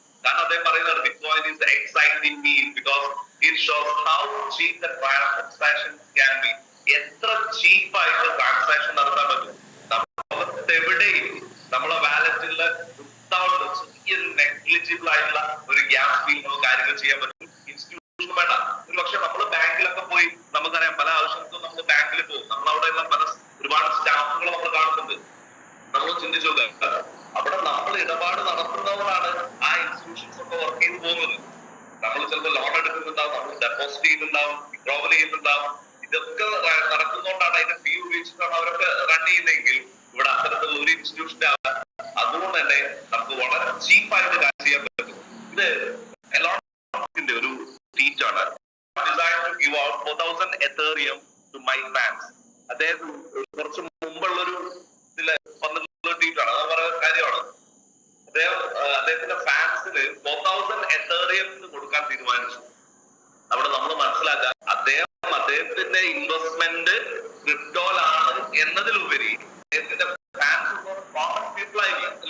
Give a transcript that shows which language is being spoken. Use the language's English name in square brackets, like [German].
[Malayalam] കാരണം അദ്ദേഹം പറയുന്നത് [English] Bitcoin is exciting me because it shows how cheap the transaction can be. [Malayalam] എത്ര ചീപ്പായിട്ട് transaction നടത്താൻ പറ്റും. എവിടെയും നമ്മളെ വാലറ്റിലുള്ള ചെറിയൊരു നെഗ്ലിജിബിൾ ആയിട്ടുള്ള ഒരു ഗ്യാസ് ബിൽ നമുക്ക് കാര്യങ്ങൾ ചെയ്യാൻ പറ്റും. ഇൻസ്റ്റിറ്റ്യൂഷൻ വേണ്ട. ഒരു പക്ഷെ നമ്മൾ ബാങ്കിലൊക്കെ പോയി നമുക്കറിയാം, പല ആവശ്യങ്ങൾക്കും നമ്മൾ ബാങ്കിൽ പോകും. നമ്മളവിടെയുള്ള ഒരുപാട് സ്റ്റാഫുകൾ നമ്മൾ കാണുന്നുണ്ട്. നമ്മൾ ചിന്തിച്ചു നോക്കുക, അവിടെ നമ്മൾ ഇടപാട് നടത്തുന്നവരാണ് ആ ഇൻസ്റ്റിറ്റ്യൂഷൻസ് ഒക്കെ വർക്ക് ചെയ്ത് പോകുന്നത്. നമ്മൾ ചിലപ്പോൾ ലോൺ എടുക്കുന്നുണ്ടാവും, നമ്മൾ ഡെപ്പോസിറ്റ് ചെയ്യുന്നുണ്ടാവും, വിഡ്രോവൽ ചെയ്യുന്നുണ്ടാവും. ഇതൊക്കെ നടക്കുന്നതുകൊണ്ടാണ് അതിന്റെ ഫീ ഉപയോഗിച്ചിട്ടാണ് അവരൊക്കെ റൺ ചെയ്യുന്നതെങ്കിൽ ഇവിടെ അത്തരത്തിലുള്ള ഒരു ഇൻസ്റ്റിറ്റ്യൂഷന്റെ അതുകൊണ്ട് തന്നെ നമുക്ക് വളരെ ചീപ്പായിട്ട് കാര്യം ചെയ്യാൻ പറ്റും. ഇത് എലോണിന്റെ ഒരു ട്വീറ്റ് ആണ്. [English] Designed to give out 4,000 Ethereum to my fans. [Malayalam] അദ്ദേഹം കുറച്ച് മുമ്പുള്ളൊരു ട്വീറ്റ് ആണ്, അത് പറയുന്ന കാര്യമാണ്. അദ്ദേഹത്തിന്റെ ഫാൻസിന് 4,000 Ethereum കൊടുക്കാൻ തീരുമാനിച്ചു. അവിടെ നമ്മൾ മനസ്സിലാക്കുക, അദ്ദേഹത്തിന്റെ ഇൻവെസ്റ്റ്മെന്റ് ക്രിപ്റ്റോയിലാണ് എന്നതിലുപരി അദ്ദേഹത്തിന്റെ ഫാൻസ് കോമൺ പീപ്പിൾ ആയിരിക്കും.